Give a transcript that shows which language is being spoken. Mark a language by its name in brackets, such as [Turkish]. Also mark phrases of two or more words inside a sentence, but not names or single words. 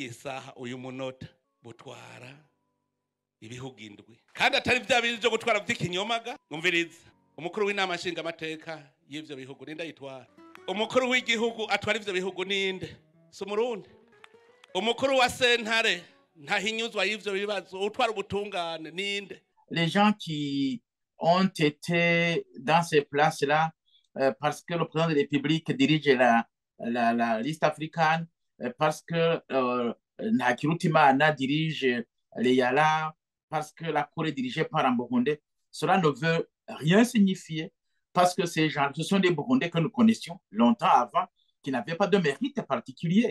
[Rundi] saha uyu munota butwara ibihugu indwi kandi atari vya bindi byo gutwara vy'ikinyomaga. Umviriza, umukuru w'inama nshinga amateka y'ivyo bihugu ninde yitwara? Umukuru w'igihugu atwara ivyo bihugu ninde? Si umurundi. Umukuru wa sentare ntahinyuzwa y'ivyo bibazo utwara ubutungane ninde? [French] Les gens qui ont été dans ces places-là parce que le président de la République dirige la liste africaine, parce que Ntakirutimana dirige les Yala, parce que la Cour est dirigée par un Burundais, cela ne veut rien signifier parce que ces gens, ce sont des Burundais que nous connaissions longtemps avant, qui n'avaient pas de mérite particulier.